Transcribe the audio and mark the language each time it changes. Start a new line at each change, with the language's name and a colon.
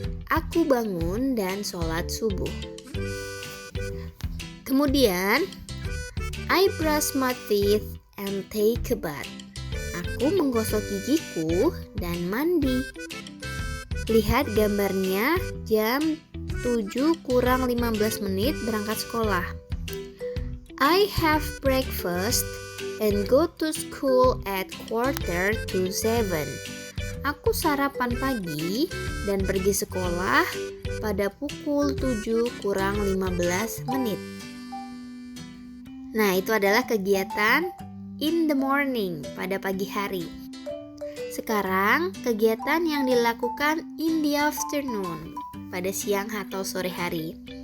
Indonesian: Aku bangun dan sholat subuh. Kemudian,
English: I brush my teeth and take a bath.
Indonesian: Aku menggosok gigiku dan mandi. Lihat gambarnya jam 7 kurang 15 menit berangkat sekolah.
English: I have breakfast and go to school at 6:45.
Indonesian: Aku sarapan pagi dan pergi sekolah pada pukul 7 kurang 15 menit. Nah, itu adalah kegiatan
English: in the morning
Indonesian: pada pagi hari. Sekarang, kegiatan yang dilakukan
English: in the afternoon
Indonesian: pada siang atau sore hari.